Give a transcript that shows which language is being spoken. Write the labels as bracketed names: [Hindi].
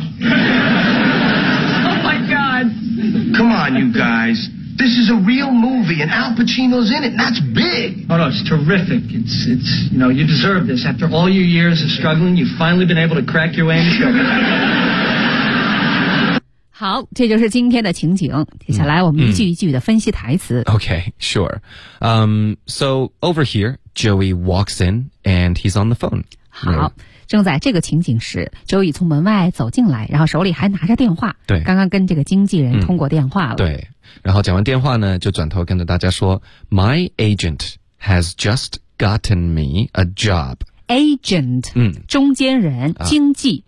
[English] Oh, my God. Come on, you guys. This is a real movie, and Al Pacino's in it, and that's big. Oh, no, it's terrific. It's, you know, you deserve this. After all your years of struggling, you've finally been able to crack your way into show. [Chinese] 好，这就是今天的情景。接下来我们一句一句的分析台词。 [English] Okay, sure. So over here, Joey walks in and he's on the phone. [Chinese] 好，正在这个情景时， Joey 从门外走进来，然后手里还拿着电话。对，刚刚跟这个经纪人通过电话了。对，然后讲完电话呢，就转头跟着大家说 ， [English] My agent has just gotten me a job. [Chinese] Agent， 中间人，经纪，